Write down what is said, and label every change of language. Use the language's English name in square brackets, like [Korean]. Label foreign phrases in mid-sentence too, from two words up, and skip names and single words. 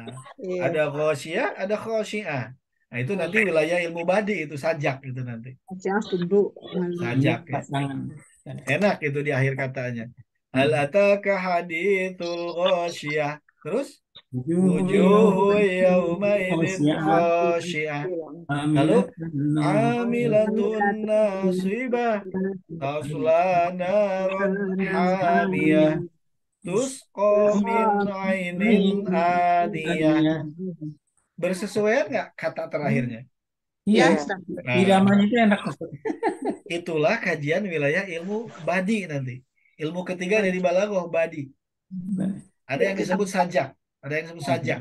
[Indonesian] Iya. ada ghasyiyah, ada khasyi'ah. Nah, itu nanti wilayah ilmu badi itu sajak itu nanti. Yang tunduk. Sajak ya. Pasangan. Enak itu di akhir katanya. [Arabic] هل أتاك حديث الغاشية. Terus وجوه يومئذ خاشعة. Lalu عاملة ناصبة تصلى نارا حامية تسقى من عين آنية. [Indonesian] Bersesuaian nggak kata terakhirnya? Iya, Ya, Iya. Nah, iramanya itu enak. Ustaz. itulah kajian wilayah ilmu badi nanti. Ilmu ketiga dari balaghah badi. Ada yang disebut sajak, ada yang disebut sajak.